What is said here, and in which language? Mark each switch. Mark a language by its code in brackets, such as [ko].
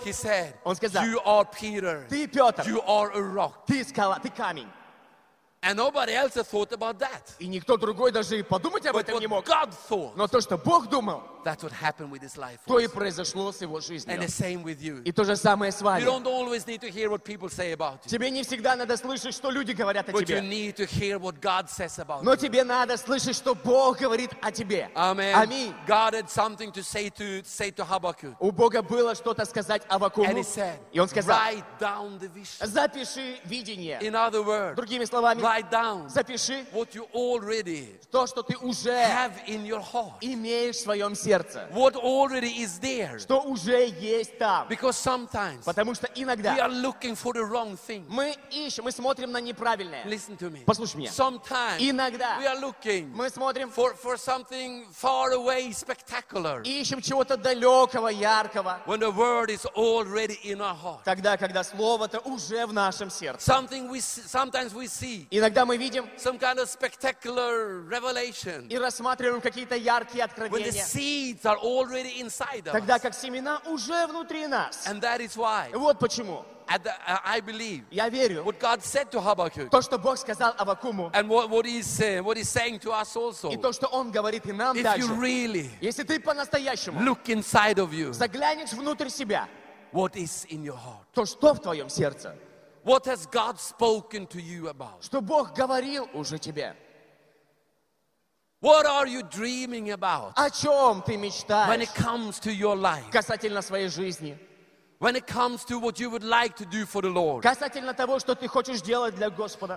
[en] he said, [ru] он сказал, [en] "You are Peter. [ru] Ты Петр. [en] You are a rock. [ru] Ты скала, ты камень." [en] And nobody else thought about that. [ru] И никто другой даже и подумать об этом не мог. [en] God thought, [ru] но то, что Бог думал, [en] that's what happened with his life. [ru] То и произошло с его жизнью. [en] And the same with you. [ru] И то же самое с вами. [en] You don't always need to hear what people say about you. [ru] Тебе не всегда надо слышать, что люди говорят о [en] but [ru] тебе. [en] You need to hear what God says about [ru] но [en] you. [ru] Тебе надо слышать, что Бог говорит о тебе. [en] Amen. [ru] Аминь. [en] God had something to say to Habakkuk. [ru] У Бога было что-то сказать Аввакуму. [en] And he said, [ru] и он сказал, [en] write down the vision. [ru] Запиши видение. [en] In other words, [ru] другими словами, [en] write down [ru] запиши [en] what you already [ru] то, что ты уже [en] have in your heart. [ru] Имеешь в своем сердце. [en] What already is there. [ru] Что уже есть там. [en] Because sometimes [ru] потому что иногда [en] we are looking for the wrong thing. [ru] Мы ищем, мы смотрим на неправильное. [en] Listen to me. [ru] Послушай меня. [en] Sometimes [ru] иногда [en] we are looking [ru] мы смотрим [en] for something far away, spectacular. [ru] Ищем чего-то далекого, яркого. [en] When the word is already in our heart. [ru] Тогда, когда слово-то уже в нашем сердце. [en] Something we see, sometimes we see [ru] иногда мы видим [en] some kind of spectacular revelation. [ru] И рассматриваем какие-то яркие откровения. [en] When the seeds are already inside of [ru] тогда [en] us. [ru] Как семена уже внутри нас. [en] And that is why. [ru] Вот почему. [en] I believe [ru] я верю, [en] what God said to Habakkuk, [ru] то, что Бог сказал Аввакуму, [en] and what he's saying to us also, [ru] и то, что он говорит и нам [en] if [ru] также, [en] you really [ru] если ты по-настоящему [en] look inside of you, [ru] заглянешь внутрь себя, [en] what is in your heart, [ru] то, что в твоем сердце, [en] what has God spoken to you about? [ru] Что Бог говорил уже тебе? [en] What are you dreaming about? [ru] О чем ты мечтаешь? [en] When it comes to your life. [ru] Касательно своей жизни. [en] When it comes to what you would like to do for the Lord. [ru] Касательно того, что ты хочешь делать для Господа.